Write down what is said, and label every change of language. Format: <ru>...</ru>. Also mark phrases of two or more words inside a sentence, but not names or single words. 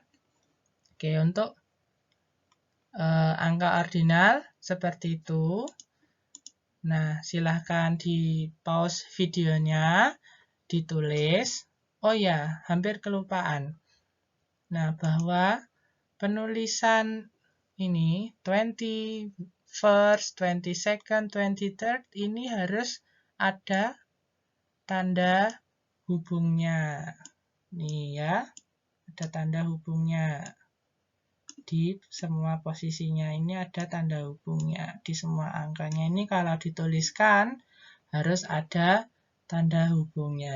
<id>Oke, untuk angka ordinal seperti itu. Nah, silahkan di pause videonya, ditulis. Oh ya, hampir kelupaan. Nah, bahwa penulisan ini 21st, 22nd, 23rd ini harus ada tanda hubungnya. Nih ya, ada tanda hubungnya. Di semua posisinya ini ada tanda hubungnya. Di semua angkanya ini kalau dituliskan harus ada tanda hubungnya.</id>